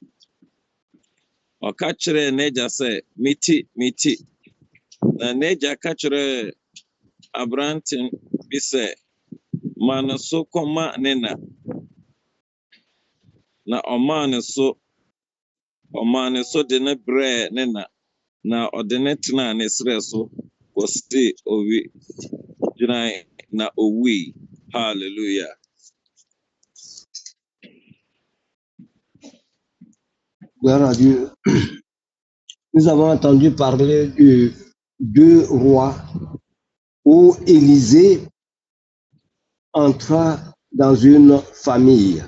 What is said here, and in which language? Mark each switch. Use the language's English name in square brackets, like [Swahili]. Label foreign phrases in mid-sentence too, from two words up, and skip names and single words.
[Akan] ɔka kyerɛɛ n'agya sɛ meti na n'agya ka kyerɛɛ aberante bi sɛ ma no so kɔma ne na ɔmaa ne so de ne brɛɛ ne na ɔde ne tenaa ne serɛ so kɔsii owi gyinae na owui. Hallelujah. [French] Gloire à Dieu. Nous avons entendu parler de 2 rois où Élisée entra dans une famille.